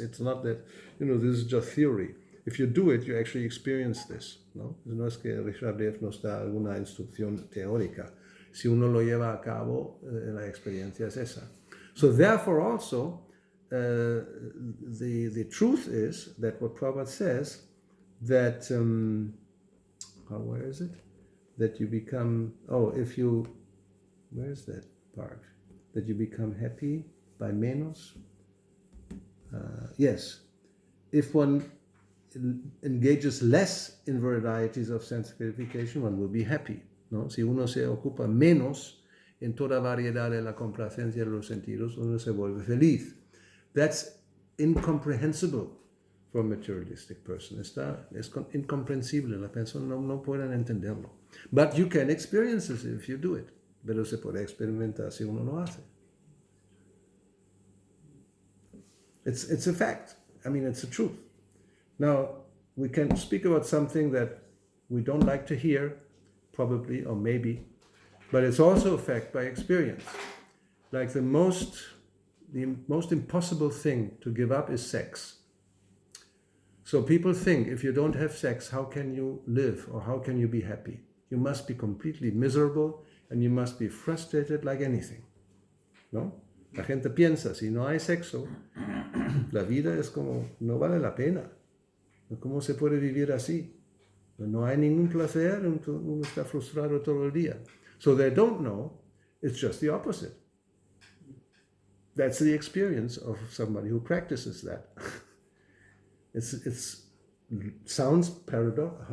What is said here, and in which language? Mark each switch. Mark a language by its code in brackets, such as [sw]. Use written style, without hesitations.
[en] It's not that, this is just theory. If you do it, you actually experience this. [es] No es que Rishabdev nos da alguna instrucción teórica. Si uno lo lleva a cabo, la experiencia es esa. [en] So therefore also, the truth is that what Prabhupada says, that, where is it? That you become, where is that part? That you become happy by menos. Yes, if one engages less in varieties of sense gratification, one will be happy, ¿no? [es] Si uno se ocupa menos en toda variedad de la complacencia de los sentidos, uno se vuelve feliz. [en] That's incomprehensible for a materialistic person. [es] Es incomprensible. La persona no puede entenderlo. [en] But you can experience it if you do it. [es] Pero se puede experimentar si uno lo hace. [en] It's a fact. I mean, it's a truth. Now, we can speak about something that we don't like to hear, probably, or maybe, but it's also a fact by experience. Like the most impossible thing to give up is sex. So people think if you don't have sex, how can you live or how can you be happy? You must be completely miserable and you must be frustrated like anything. [es] ¿No? La gente piensa, si no hay sexo, la vida es como, no vale la pena. ¿Cómo se puede vivir así? No hay ningún placer, uno está frustrado todo el día. [en] So they don't know, it's just the opposite. That's the experience of somebody who practices that. It's sounds paradoxical?